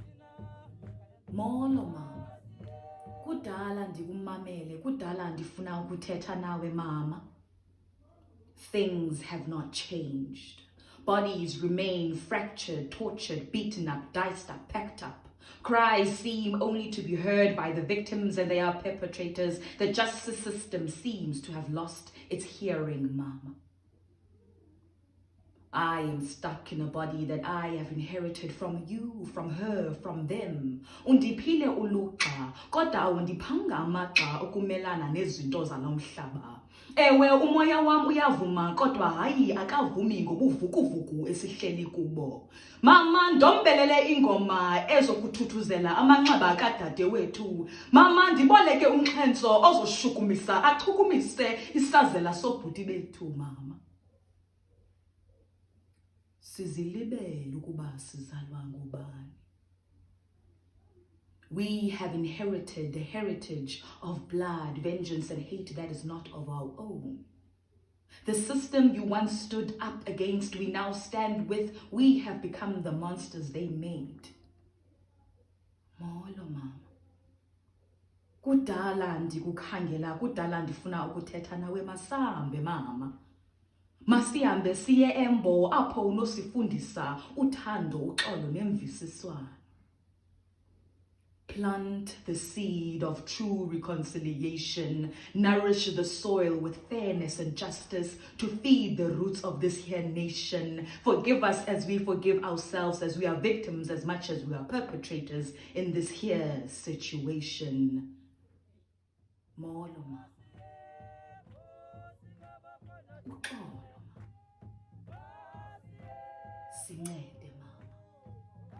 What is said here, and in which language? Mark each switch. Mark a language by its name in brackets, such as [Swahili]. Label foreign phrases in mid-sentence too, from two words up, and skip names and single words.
[Xhosa] Molo mama. Kudala ndikumamele, kudala ndifuna ukuthetha nawe mama. [English] Things have not changed. Bodies remain fractured, tortured, beaten up, diced up, packed up. Cries seem only to be heard by the victims and their perpetrators. The justice system seems to have lost its hearing, mama. I am stuck in a body that I have inherited from you, from her, from them. [Xhosa] Undiphile uluxa, kodwa undiphanga amaxa okumelana nezinto zalo mhlaba. Ewe umoya wam uyavuma, kodwa hayi akavumi ngobuvukuvuku esihleli kubo. Mama ndombelele ingoma ezokuthuthuzela amanxeba kadade wethu. Mama ndiboleke umxhentso ozoshukumisa achukumise isazela sobhuti bethu mama. Sizilibele ukuba sizalwa ngubani. [English] We have inherited the heritage of blood, vengeance, and hate that is not of our own. The system you once stood up against, we now stand with. We have become the monsters they made. [Xhosa] Molo mama. Kudala ndikukhangela, kudala ndifuna ukuthetha nawe masambe mama. Masihambe siye embo apho unosifundisa uthando, uxolo nemvisiswano. [English] Plant the seed of true reconciliation. Nourish the soil with fairness and justice to feed the roots of this here nation. Forgive us as we forgive ourselves, as we are victims as much as we are perpetrators in this here situation. [Xhosa] Molo ma. Uxolo ma. Sincede mama.